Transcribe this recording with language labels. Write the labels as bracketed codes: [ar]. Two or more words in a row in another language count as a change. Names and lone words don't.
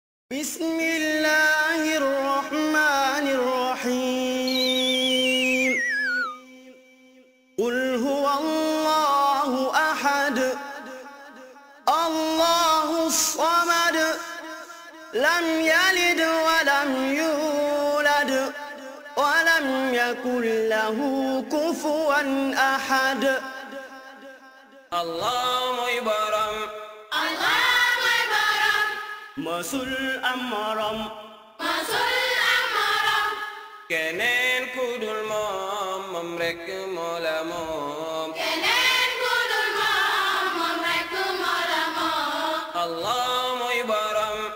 [ar] بسم الله الرحمن الرحيم قل هو الله أحد الله الصمد لم يلد ولم يولد ولم يكن له كفوا أحد [wo] الله mooy Boroom masul amaram keneen ku dul moom moom rekk moo la moom Allah mooy Boroom